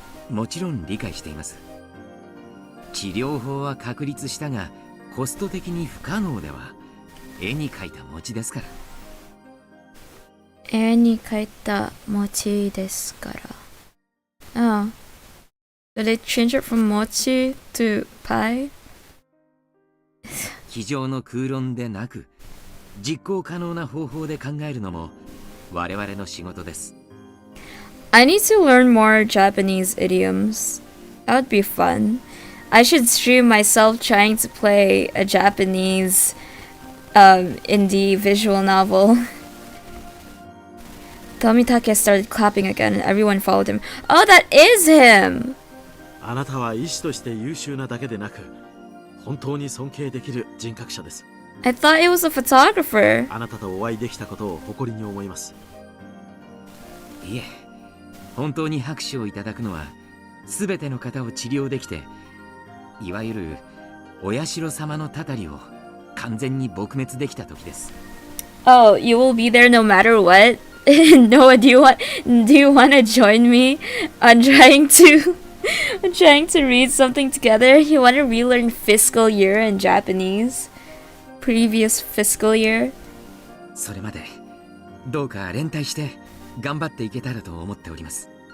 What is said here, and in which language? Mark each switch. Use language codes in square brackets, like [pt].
[ja] もちろん理解しています。治療法は確立したがコスト的に不可能では絵に描いた餅ですから。絵に描いた餅ですから。 [en] Oh. Did they change it from mochi to pie? [ja] 机上の空論でなく実行可能な方法で考えるのも我々の仕事です。 [en] I need to learn more Japanese idioms. That would be fun. I should stream myself trying to play a Japanese indie visual novel. Tomitake started clapping again and everyone followed him. Oh, that is him! [ja] あなたは医師として優秀なだけでなく本当に尊敬できる人格者です。 [en] I thought it was a photographer. [ja] あなたとお会いできたことを誇りに思います。いえ、本当に拍手をいただくのは全ての方を治療できて、いわゆるお社様のたたりを完全に撲滅できた時です。 [en] Oh, you will be there no matter what? Noah, do you want to join me on trying to read something together? You want to relearn fiscal year in Japanese? Previous fiscal year? [ja] それまでどうか連帯して頑張っていけたらと思っております。